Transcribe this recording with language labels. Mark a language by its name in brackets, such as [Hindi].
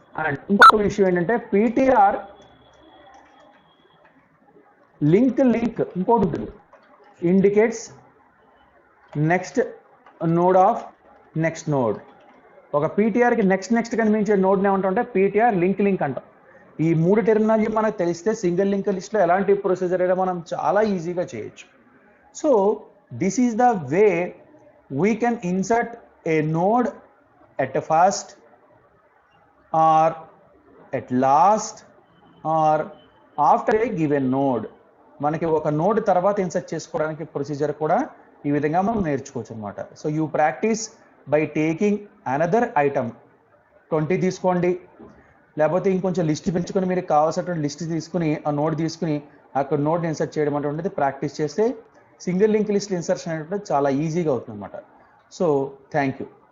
[Telugu] And ఇంకొక విషయం ఏంటంటే పీటీఆర్ లింక్ ఇంకోటి ఉంటుంది, [English] Indicates next node of next node. [Telugu] ఒక పీటీఆర్కి నెక్స్ట్ కనిపించే నోడ్ని ఏమంటామంటే పీటీఆర్ లింక్ అంటాం. ఈ మూడు టెర్మినాలజీ మనకు తెలిస్తే సింగిల్ లింక్ లిస్ట్లో ఎలాంటి ప్రొసీజర్ అయినా మనం చాలా ఈజీగా చేయొచ్చు. [English] So this is the way we can insert a node at a first or at last or after a given node. [Telugu] మనకి ఒక నోడ్ తర్వాత ఇన్సర్ట్ చేసుకోవడానికి ప్రొసీజర్ కూడా ఈ విధంగా మనం నేర్చుకోవచ్చు అనమాట. [English] so you practice by taking another item [Telugu] 20 తీసుకోండి, లేకపోతే ఇంకొంచెం లిస్ట్ పెంచుకొని మీరు కావాల్సినటువంటి లిస్ట్ తీసుకుని ఆ నోడ్ తీసుకుని అక్కడ నోడ్ ఇన్సర్ట్ చేయడం అనేది ప్రాక్టీస్ చేస్తే సింగిల్ లింక్ లిస్ట్ ఇన్సర్షన్ అనేటువంటి చాలా ఈజీగా అవుతుంది అనమాట. [English] So thank you.